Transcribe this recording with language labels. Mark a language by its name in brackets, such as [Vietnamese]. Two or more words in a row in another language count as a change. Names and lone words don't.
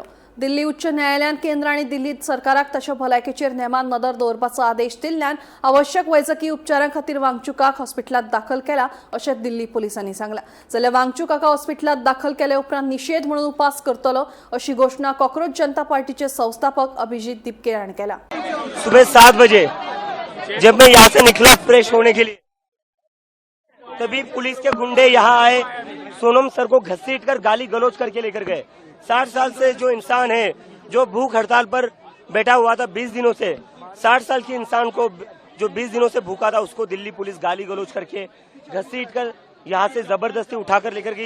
[Konkani] दिल्ली उच्च न्यायालयान केंद्र आनी दिल्ली सरकाराक ताच्या भलायकेचेर नेमान नदर दवरपाचो आदेश दिल्ल्यान आवश्यक वैजकी उपचारां खातीर वांगचुकाक हॉस्पिटलांत दाखल केला अशें दिल्ली पुलिसांनी सांगलां। जाल्यार वांगचूक हाका हॉस्पिटलांत दाखल केले उपरांत निषेध म्हणून उपास करतलो अशी घोषणा कॉक्रोच जनता पार्टीचे संस्थापक अभिजीत दिपके हांणी केला। [Hindi] सुबह 7 बजे जब मैं यहाँ से निकला फ्रेश होने के लिए, तभी पुलिस के गुंडे यहाँ आए, सोनम सर को घसीटकर गाली गलौज करके लेकर गए। 60 साल से जो इंसान है, जो भूख हड़ताल पर बैठा हुआ था 20 दिनों से, 60 साल के इंसान को जो 20 दिनों से भूखा था उसको दिल्ली पुलिस गाली गलौज करके घसीटकर यहाँ से जबरदस्ती उठाकर लेकर गई।